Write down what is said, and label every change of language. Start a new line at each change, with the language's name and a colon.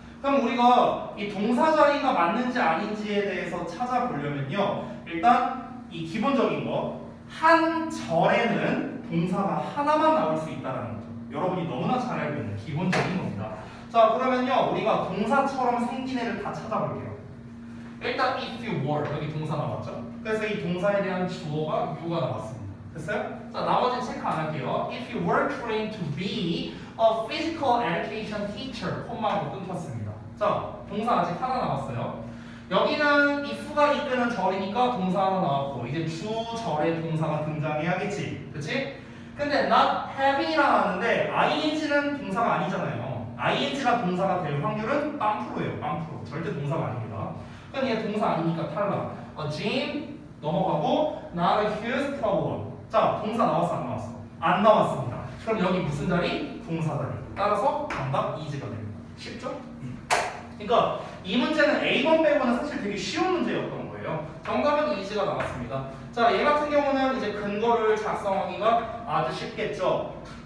Korean: 그럼 우리가 이 동사 자리가 맞는지 아닌지에 대해서 찾아보려면요, 일단 이 기본적인 거, 한 절에는 동사가 하나만 나올 수 있다는 거죠. 여러분이 너무나 잘 알고 있는 기본적인 겁니다. 자, 그러면요 우리가 동사처럼 생긴 애를 다 찾아볼게요. 일단
English: if you were
Korean: 여기 동사 나왔죠? 그래서 이 동사에 대한 주어가 you가 나왔습니다. 됐어요? 자, 나머지는 체크 안 할게요.
English: If you were trained to be a physical education teacher,
Korean: 콤마로 끊겼습니다. 자, 동사 아직 하나 남았어요. 여기는 if가 이끄는 절이니까 동사 하나 나왔고 이제 주절의 동사가 등장해야겠지, 그렇지? 근데
English: not having
Korean: 이라 나왔는데 ing는 동사가 아니잖아요. ing가 동사가 될 확률은 0%예요. 0%. 절대 동사가 아닙니다. 그럼 얘 동사 아니니까 탈락.
English: A gym
Korean: 넘어가고
English: not a huge problem.
Korean: 자, 동사 나왔어 안 나왔어? 안 나왔습니다. 그럼 여기 무슨 자리? 동사 자리. 따라서 정답 2지가 됩니다. 쉽죠? 그러니까 이 문제는 A번 빼고는 사실 되게 쉬운 문제였던 거예요. 정답은 2지가 나왔습니다. 자, 얘 같은 경우는 이제 근거를 작성하기가 아주 쉽겠죠.